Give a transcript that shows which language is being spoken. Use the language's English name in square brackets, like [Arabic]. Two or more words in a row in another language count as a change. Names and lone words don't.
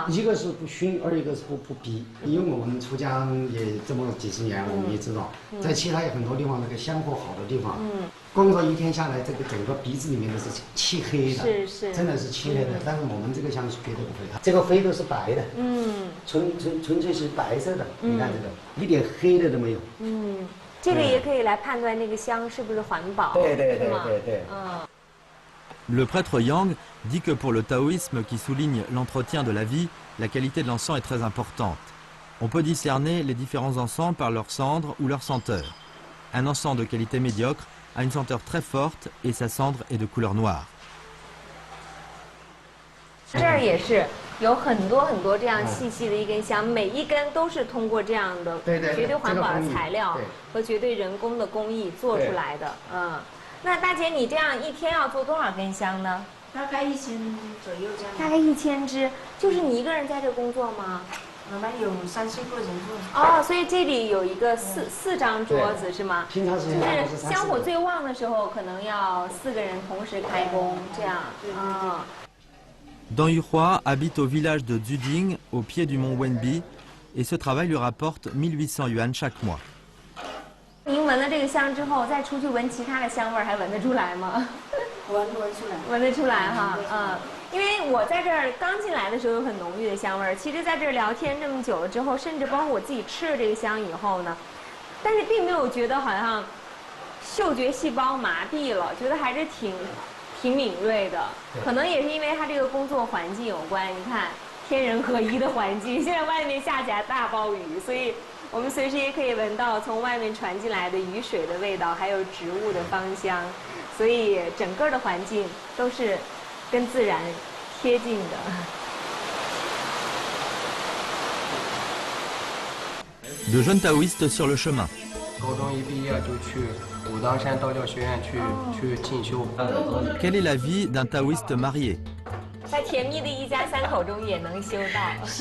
[Chinese] 一个是不熏，二一个是不逼。因为我们出家也这么几十年，我们也知道，在其他有很多地方那个香火好的地方，工作一天下来，这个整个鼻子里面都是漆黑的，是，真的是漆黑的。但是我们这个香是绝对不会，它这个灰都是白的，纯粹是白色的。你看这个，一点黑的都没有。这个也可以来判断那个香是不是环保。对。 [French] Le prêtre Yang dit que pour le taoïsme qui souligne l'entretien de la vie, la qualité de l'encens est très importante. On peut discerner les différents encens par leur cendre ou leur senteur. Un encens de qualité médiocre a une senteur très forte et sa cendre est de couleur noire. [Chinese] 这儿也是有很多这样细细的一根香，每一根都是通过这样的绝对环保的材料和绝对人工的工艺做出来的。那大姐，你这样一天要做多少根香呢？大概1000左右这样。大概1000支，就是你一个人在这工作吗？我们有3、4个人做。哦，所以这里有一个四张桌子是吗？平常时间就是香火最旺的时候，可能要4个人同时开工，这样。 [French] Dan Yuhua habite au village de Zuding, au pied du mont Wenbi, et ce travail lui rapporte 1800 yuan chaque mois. [Chinese] 您闻了这个香之后，再出去闻其他的香味儿，还闻得出来吗？闻得出来哈，因为我在这儿刚进来的时候有很浓郁的香味儿，其实在这儿聊天这么久了之后，甚至包括我自己吃了这个香以后呢，但是并没有觉得好像嗅觉细胞麻痹了，觉得还是挺敏锐的，可能也是因为它这个工作环境有关。你看，天人合一的环境，现在外面下起来大暴雨，所以我们随时也可以闻到从外面传进来的雨水的味道，还有植物的芳香，所以整个的环境都是跟自然贴近的。 [French] De jeunes taoïstes sur le chemin. [Chinese] 高中一毕业就去武当山道教学院去进修。 [French] Quelle est la vie d'un taoïste marié? [Chinese] 在甜蜜的一家3口中也能修道。